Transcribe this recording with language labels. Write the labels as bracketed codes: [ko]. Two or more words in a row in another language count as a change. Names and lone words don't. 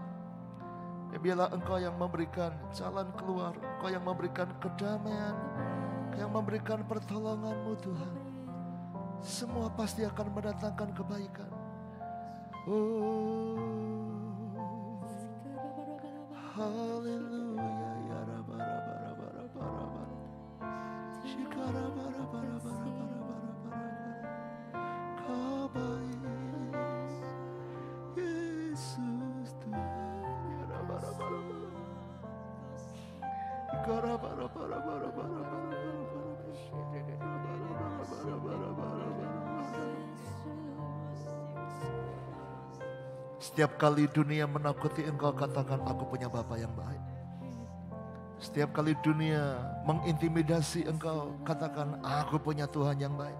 [id] Ya, biarlah Engkau yang memberikan jalan keluar, Engkau yang memberikan kedamaian, yang memberikan pertolongan-Mu Tuhan. Semua pasti akan mendatangkan kebaikan. [arc] Oh, haleluya, ya Rabba, Rabba, Rabba, Rabba, Rabba. Shikara, Rabba, Rabba, Rabba, Rabba, Rabba. [id] Kau baik, Yesus Tuhan, [arc] ya Rabba, Rabba, Rabba. Shikara, Rabba, Rabba, Rabba, Rabba, Rabba. [id] Setiap kali dunia menakuti engkau, katakan aku punya Bapa yang baik. Setiap kali dunia mengintimidasi engkau, katakan aku punya Tuhan yang baik.